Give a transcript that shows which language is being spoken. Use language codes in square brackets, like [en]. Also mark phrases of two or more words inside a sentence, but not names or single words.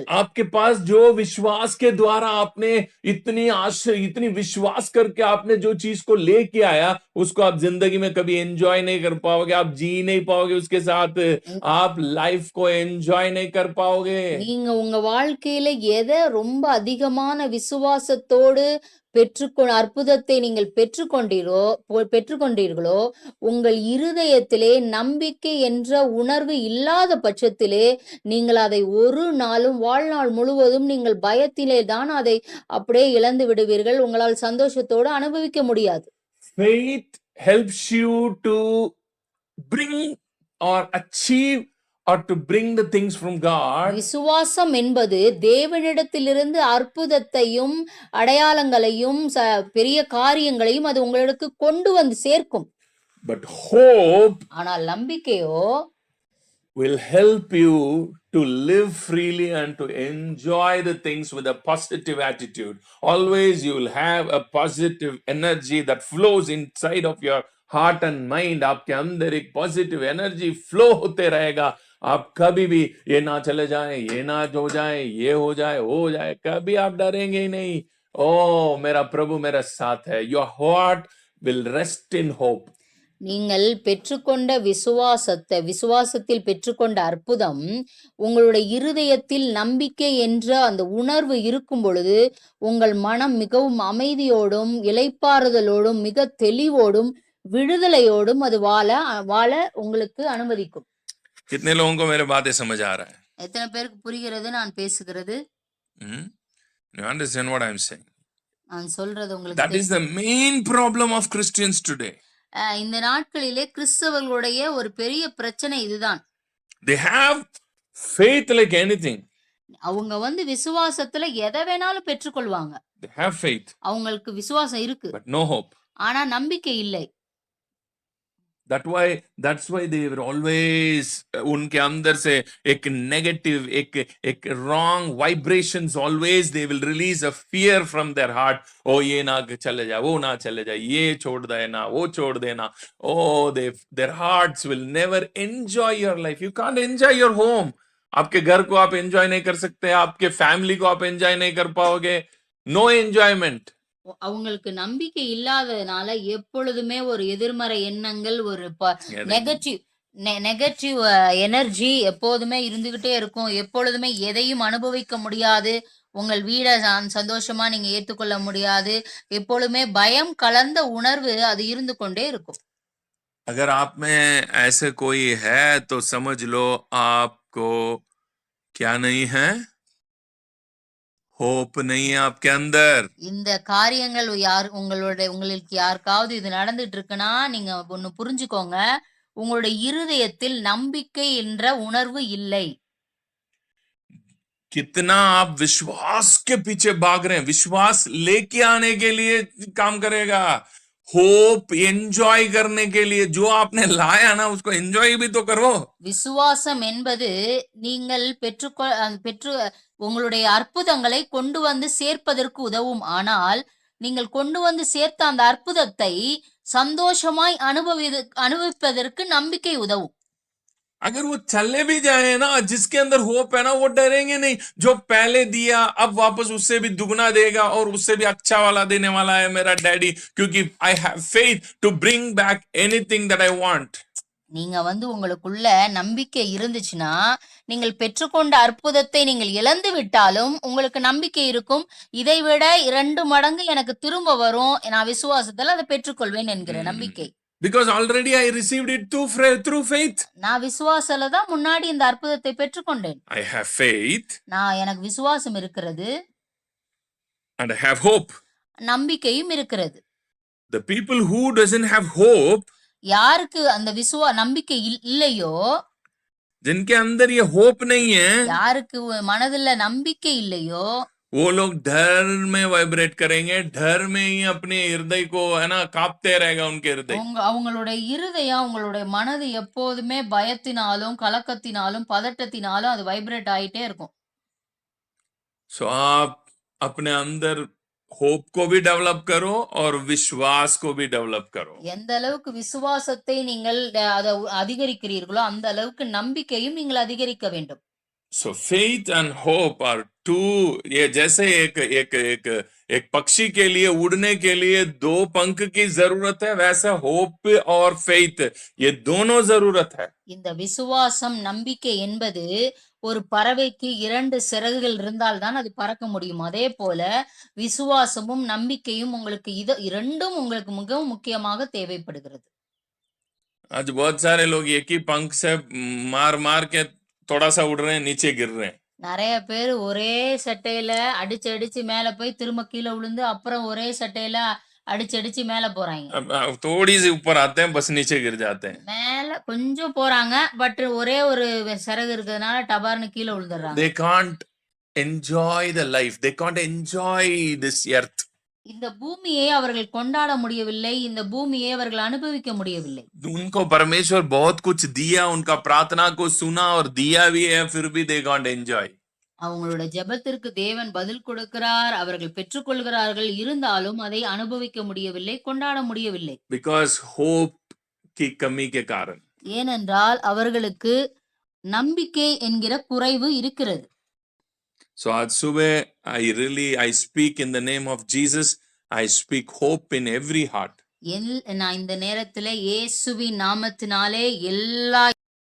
[hi] आपके पास जो विश्वास के द्वारा आपने इतनी विश्वास करके आपने जो चीज को लेके आया, उसको आप जिंदगी में कभी एंजॉय नहीं कर पाओगे, आप जी नहीं पाओगे उसके साथ, आप लाइफ को एंजॉय नहीं कर पाओगे। [ta] நீங்க உங்க வாழ்க்கையில எதை ரொம்ப அதிகமான விசுவாசத்தோடு அற்புதத்தை நீங்கள் பெற்றுக்கொண்டீர்களோ, உங்கள் இருதயத்திலே நம்பிக்கை என்ற உணர்வு இல்லாத பட்சத்திலே நீங்கள் அதை ஒரு நாளும், வாழ்நாள் முழுவதும் நீங்கள் பயத்திலே தான் அதை அப்படியே இழந்து விடுவீர்கள். உங்களால் சந்தோஷத்தோடு அனுபவிக்க முடியாது. [en] Faith helps you to bring or achieve or to bring the things from God, [ta] விசுவாசம் என்பது தேவனிடத்திலிருந்து அற்புதத்தையும் அடையாளங்களையும் பெரிய காரியங்களையும் அது உங்களுக்கு கொண்டு வந்து சேர்க்கும். [en] but hope [ta] ஆனால் நம்பிக்கையோ [en] will help you to live freely and to enjoy the things with a positive attitude. Always you will have a positive energy that flows inside of your heart and mind. [hi] आपके अंदर एक [en] positive energy flow [hi] होते रहेगा. आप कभी भी ये ना चले जाए, ये ना हो जाए, ये हो जाए, कभी आप डरेंगे ही नहीं. ओ मेरा प्रभु मेरा साथ है. [en] Your heart will rest in hope. [ta] நீங்கள் பெற்றுக்கொண்ட விசுவாசத்தில் பெற்றுக்கொண்ட அற்புதம் உங்களுடைய இருதயத்தில் நம்பிக்கை என்ற அந்த உணர்வு இருக்கும் பொழுது உங்கள் மனம் மிகவும் அமைதியோடும் இளைப்பாறுதலோடும் மிக தெளிவோடும் விடுதலையோடும் அது வாழ உங்களுக்கு அனுமதிக்கும். [hi] कितने लोगों को मेरे बातें समझ आ रहा है? [ta] எத்தனை பேருக்கு புரிகிறது நான் பேசுகிறது? [en] You understand what I'm saying? [ta] நான் சொல்றது உங்களுக்கு [en] That is the main problem of Christians today. [ta] இந்த நாட்களிலே கிறிஸ்தவர்களுடைய ஒரு பெரிய பிரச்சனை இதுதான். [en] They have faith like anything. [ta] அவங்க விசுவாசத்துல எதை வேணாலும் பெற்றுக்கொள்வாங்க. [en] They have faith. [ta] அவங்களுக்கு விசுவாசம் இருக்கு. [en] But no hope. [ta] ஆனா நம்பிக்கை இல்லை. [en] That's why they were always [hi] उनके अंदर से एक [en] negative, एक wrong vibrations always they will release a fear from their heart. [hi] Oh ये ना चले जाए, वो ना चले जाए, ये छोड़ दे ना, वो छोड़ देना. [en] Oh their hearts will never enjoy your life. You can't enjoy your home. [hi] आपके घर को आप enjoy नहीं कर सकते, आपके family को आप enjoy नहीं कर पाओगे. [en] No enjoyment. [ta] அவங்களுக்கு நம்பிக்கை இல்லாததுனால எப்பொழுதுமே ஒரு எதிர்மறை எண்ணங்கள் ஒரு [en] negative energy [ta] எப்போதுமே இருந்துகிட்டே இருக்கும். எப்பொழுதுமே எதையும் அனுபவிக்க முடியாது. உங்கள் வீட சந்தோஷமா நீங்க ஏற்றுக்கொள்ள முடியாது. எப்பொழுதுமே பயம் கலந்த உணர்வு அது இருந்து கொண்டே இருக்கும். [hi] अगर आप में ऐसे कोई है तो समझ लो आपको क्या नहीं है, hope नहीं है आपके अंदर. [ta] இந்த காரியங்கள் உங்களுக்கு யாருக்காவது இது நடந்துட்டு இருக்குன்னா நீங்க ஒன்னு புரிஞ்சுக்கோங்க, உங்களுடைய இருதயத்தில் நம்பிக்கை என்ற உணர்வு இல்லை. [hi] कितना आप विश्वास के पीछे भाग रहे हैं, विश्वास लेके आने के लिए काम करेगा, [en] hope enjoy [hi] करने के लिए जो आपने लाया ना उसको एंजॉय भी तो करो. [ta] விசுவாசம் என்பது நீங்கள் பெற்று உங்களுடைய அற்புதங்களை கொண்டு வந்து சேர்ப்பதற்கு உதவும். ஆனால் நீங்கள் கொண்டு வந்து சேர்த்த அந்த அற்புதத்தை சந்தோஷமாய் அனுபவிப்பதற்கு நம்பிக்கை உதவும். [hi] अगर वो चले भी जाए ना, जिसके अंदर होप है ना वो डरेंगे नहीं. जो पहले दिया अब वापस उससे भी दुगना देगा और उससे भी अच्छा वाला देने वाला है मेरा डैडी, क्योंकि [en] I have faith to bring back anything that I want. [ta] நீங்க உங்களுக்குள்ள நம்பிக்கை இருந்துச்சுன்னா நீங்கள் பெற்றுக்கொண்ட அற்புதத்தை நீங்கள் இழந்து விட்டாலும் உங்களுக்கு நம்பிக்கை இருக்கும். இதை விட 2 மடங்கு எனக்கு திரும்ப வரும், நான் விசுவாசத்துல அதை பெற்றுக்கொள்வேன் என்கிற நம்பிக்கை. [en] Because already I received it through faith. [ta] நான் விசுவாசத்துல தான் முன்னாடி இந்த அற்புதத்தை பெற்றுக்கொண்டேன். [en] I have faith. [ta] எனக்கு விசுவாசம் இருக்கிறது. [en] And I have hope. [ta] நம்பிக்கையும் இருக்கிறது. [en] The people who doesn't have hope, [ta] யாருக்கு அந்த நம்பிக்கை இல்லையோ, [hi] जिनके अंदर ये hope नहीं है, [ta] யாருக்கு மனதில் நம்பிக்கை இல்லையோ, [hi] वो लोग डर में वाइब्रेट करेंगे, डर में ही अपने हृदय को है ना कांपते रहेगा उनके हृदय. [ta] அவங்களுடைய இருதயம் அவங்களுடைய மனது எப்போதுமே பயத்தினாலும் கலக்கத்தினாலும் பதட்டத்தினாலும் அது வைப்ரேட் ஆயிட்டே இருக்கும். [hi] So आप अपने अंदर होप को भी डेवलप करो और विश्वास को भी डेवलप करो. [ta] எந்த அளவுக்கு விசுவாசத்தை நீங்கள் அதை அதிகரிக்கிறீர்களோ அந்த அளவுக்கு நம்பிக்கையும் நீங்கள் அதிகரிக்க வேண்டும். [en] So faith and hope are two. [hi] ये जैसे एक पक्षी के लिए उड़ने के लिए 2 पंख की जरूरत है, वैसा होप और faith ये दोनों जरूरत है. [ta] இந்த விசுவாசம் நம்பிக்கை என்பது ஒரு பறவைக்கு 2 சிறகுகள் இருந்தால்தான் அது பறக்க முடியும். அதே போல விசுவாசமும் நம்பிக்கையும் உங்களுக்கு இரண்டும் உங்களுக்கு மிகவும் முக்கியமாக தேவைப்படுகிறது. [hi] आज बहुत सारे लोग एक ही पंख से मार के थोड़ा सा उड़ रहे हैं, नीचे गिर रहे हैं. [ta] நிறைய பேர் ஒரே சட்டையில அடிச்சு மேல போய் திரும்ப கீழே விழுந்து அப்புறம் ஒரே சட்டையில அடிச்சு மேல போறாங்க. [hi] थोड़ी सी ऊपर आते हैं, बस नीचे गिर जाते हैं. [ta] மேல கொஞ்சம் போறாங்க. பட் ஒரே ஒரு சிறகு இருக்கிறதுனால டபார்னு கீழ விழுந்துடுறாங்க. [en] They can't enjoy the life. They can't enjoy this earth. [ta] இந்த பூமியை அவர்கள் கொண்டாட முடியவில்லை. இந்த பூமியை அவர்கள் அனுபவிக்க முடியவில்லை. [hi] उनको परमेश्वर बहुत कुछ दिया, उनका प्रार्थना को सुना और दिया भी है, फिर भी [en] they can't enjoy. [ta] அவங்களோட ஜெபத்திற்கு தேவன் பதில் கொடுக்கிறார். அவர்கள் பெற்றுக்கொள்கிறார்கள். இருந்தாலும் அதை அனுபவிக்க முடியவில்லை, கொண்டாட முடியவில்லை. [en] Because hope [hi] की कमी के कारण. [ta] ஏனென்றால் அவர்களுக்கு நம்பிக்கை என்கிற குறைவு இருக்கிறது. [en] So [hi] आज सुबह [en] I speak in the name of Jesus. I speak hope in every heart. [ta] நான் இந்த நேரத்திலே இயேசுவின் நாமத்தினாலே எல்லா